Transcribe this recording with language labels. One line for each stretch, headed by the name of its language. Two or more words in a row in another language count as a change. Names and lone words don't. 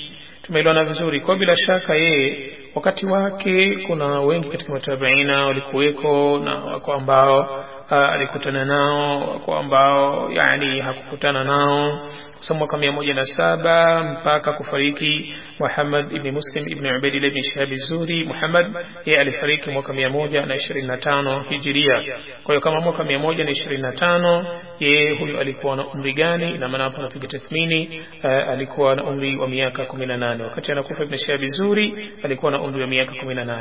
Swahili: Tumeelewana vizuri. Kwa bila shaka yeye wakati wake kuna wengi katika matabiina walikuweko, na wako ambao alikutana nao, wako ambao yani hakukutana nao. Kwa mwaka 107 mpaka kufariki Muhammad ibn Muslim ibn Ubaidillah ibn Shihab az-Zuhri, Muhammad yeye alifariki mwaka 125 hijiria. Kwa hiyo kama mwaka 125 yeye huyu alikuwa na umri gani? Ina maana hapo napiga tathmini, alikuwa na umri wa miaka 18. Wakati anakufa ibn Shihab az-Zuhri alikuwa na umri wa miaka 18.